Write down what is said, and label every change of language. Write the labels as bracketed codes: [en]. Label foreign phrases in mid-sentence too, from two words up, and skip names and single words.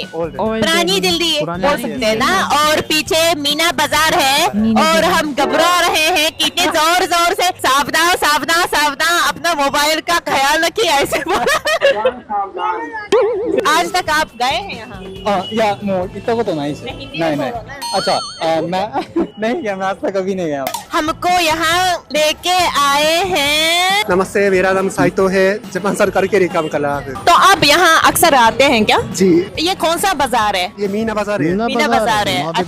[hi] Old पुरानी दिल्ली पुरानी बोल दिल्ली। सकते हैं ना। और पीछे मीना बाजार है मीना और बाजार। हम घबरा रहे हैं कितने जोर जोर से। सावधान सावधान सावधान, अपना मोबाइल का ख्याल रखिए। ऐसे आज तक आप गए हैं यहाँ? [ja] いやもう行ったことないし。 [hi] हिंदी [ja] ない [hi] में [ja] ない [hi] बोलो ना। अच्छा मैं नहीं गया, मैं आज तक कभी नहीं गया। हमको यहाँ लेके आए हैं। नमस्ते, मेरा नाम साइतो है। जापान सरकार के लिए काम कर रहा है। तो आप यहाँ अक्सर आते हैं क्या? जी, ये कौन सा बाजार है? ये मीना बाजार है। मीना बाजार है। वहाँ पे भी